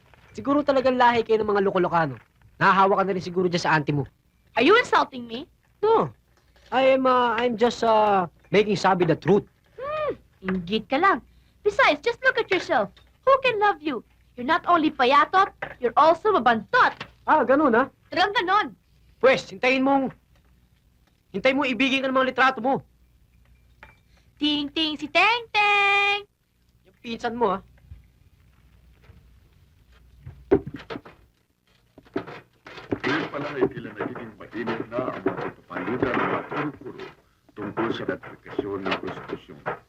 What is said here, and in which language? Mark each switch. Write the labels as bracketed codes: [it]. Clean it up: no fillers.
[tl] Siguro talagang lahi kayo ng mga Lokolokano. nahahawa ka na rin siguro dyan sa auntie mo. [en] Are you insulting me? No. I'm just making sabi the truth. [tl] Inggit ka lang. [en] Besides, just look at yourself. Who can love you? You're not only payatot, you're also mabantot. [tl] Ah, ganun ha? Talagang ganon. Pwes, hintayin mo ibigin ka ng mga litrato mo. Ting-ting si Teng-Teng! Yung pinsan mo ha. Ngayon pa lang ay tila nagiging mainit na ang mga pagpapalitan ng mga kuro-kuro tungkol sa ratifikasyon ng konstitusyon.